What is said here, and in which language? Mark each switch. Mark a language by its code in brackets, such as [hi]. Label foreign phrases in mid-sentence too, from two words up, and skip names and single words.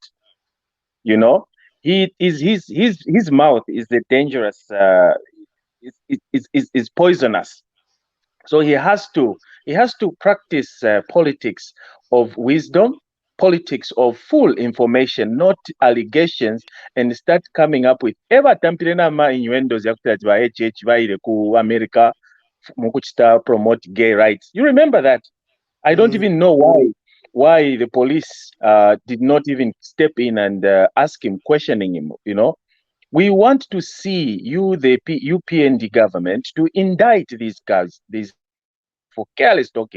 [en] You know, his mouth is the dangerous. Is poisonous. So he has to practice politics of wisdom, politics of full information, not allegations, and start coming up with ever [bem] tampirena ma innuendos yakutati ba HH baile ku America mukuchita [en] promote gay rights. You remember that? I don't even know why the police did not even step in and ask him, questioning him, you know. We want to see the UPND government, to indict these guys for careless talking.